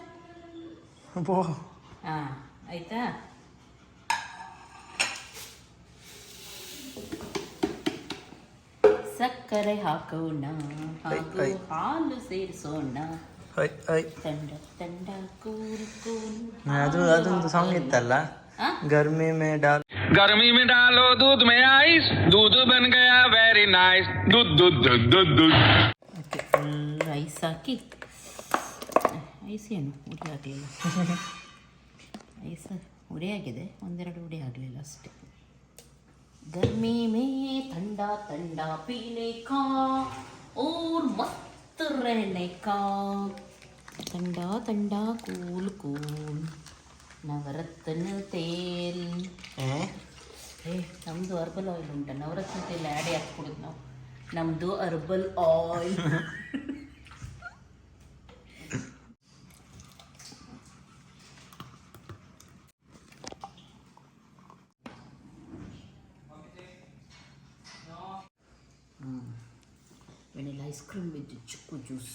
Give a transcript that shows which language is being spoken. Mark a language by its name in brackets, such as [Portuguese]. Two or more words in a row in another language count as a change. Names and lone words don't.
[Kannada] ಹಾಂ, ಆಯ್ತಾ? ಸಕ್ಕ ಸಕ್ಕರೆ ಹಾಕೋಣ ಹಾಗೂ ಹಾಲು ಸೇರಿಸೋಣ. [Hindi] ठंडा ठंडा [English] cool cool. [Kannada] ಅದೊಂದು ಸಾಂಗ್ ಇತ್ತಲ್ಲ, [Hindi] गर्मी में डाल गर्मी में डालो दूध में आइस, दूध बन गया [English] very nice, [Hindi] दूध दूध दूध दूध दूध. [Kannada] ಓಕೆ, [English] full ice [Kannada] ಹಾಕಿ, ಐಸ್ ಏನು ಉಡಿ ಆಗಲಿಲ್ಲ, ಐಸ್ ಉಡಿ ಆಗಿದೆ, ಒಂದೆರಡು ಉಡಿ ಆಗಲಿಲ್ಲ ಅಷ್ಟೇ. [Hindi] गर्मी में ठंडा ठंडा पीने का और मस्त रहने का, ठंडा ठंडा [English] cool cool [Hindi] ನವರತ್ನ ತೇಲ್. [Kannada] ನಮ್ಮದು [English] herbal oil [Kannada] ಉಂಟ, ನವರತ್ನ ತೇಲ್ ಆ್ಯಡೇ ಹಾಕ್ಕೊಡೋದು ನಾವು. [English] ನಮ್ಮದು herbal oil. vanilla ice cream with chikku juice